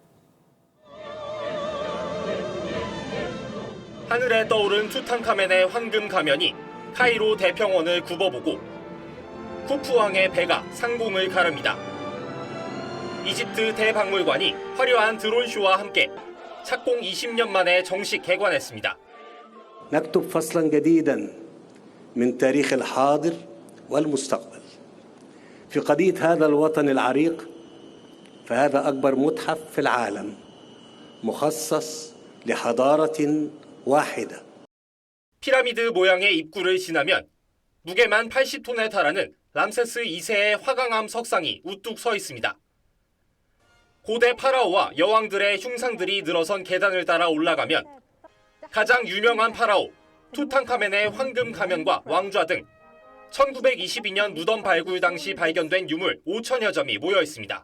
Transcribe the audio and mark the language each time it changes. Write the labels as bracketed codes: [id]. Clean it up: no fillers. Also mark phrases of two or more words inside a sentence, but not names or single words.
[ko] 하늘에 떠오른 투탕카멘의 황금 가면이 카이로 대평원을 굽어보고 쿠프왕의 배가 상공을 가릅니다. 이집트 대박물관이 화려한 드론쇼와 함께 착공 20년 만에 정식 개관했습니다. [ar] نكتب فصلا جديدا من تاريخ الحاضر والمستقبل في قضية هذا الوطن العريق فهذا أكبر متحف في العالم مخصص لحضارة واحدة. [ko] 피라미드 모양의 입구를 지나면 무게만 80톤에 달하는 람세스 2세의 화강암 석상이 우뚝 서 있습니다. 고대 파라오와 여왕들의 흉상들이 늘어선 계단을 따라 올라가면 가장 유명한 파라오 투탕카멘의 황금 가면과 왕좌 등 1922년 무덤 발굴 당시 발견된 유물 5천여 점이 모여 있습니다.